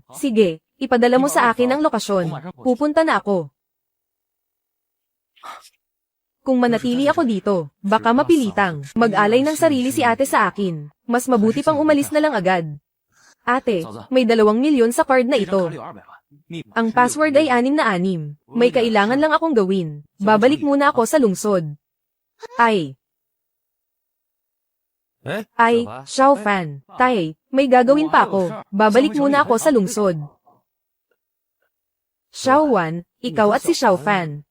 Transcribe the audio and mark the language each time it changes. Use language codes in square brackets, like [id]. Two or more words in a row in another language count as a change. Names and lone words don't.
[tl] Sige, ipadala mo sa akin ang lokasyon. Pupunta na ako. Kung manatili ako dito, baka mapilitang mag-alay ng sarili si ate sa akin. Mas mabuti pang umalis na lang agad. Ate, may 2 milyon sa card na [zh] 这张 [tl] ito. [zh] 卡里有200万，密码 [tl] Ang password ay 6 na 6. May kailangan lang akong gawin. Babalik muna ako sa lungsod. Ay, 哎， Xiao Fan, tay, may gagawin pa ako. Babalik muna ako sa lungsod. Xiao Wan, ikaw at si Xiao Fan.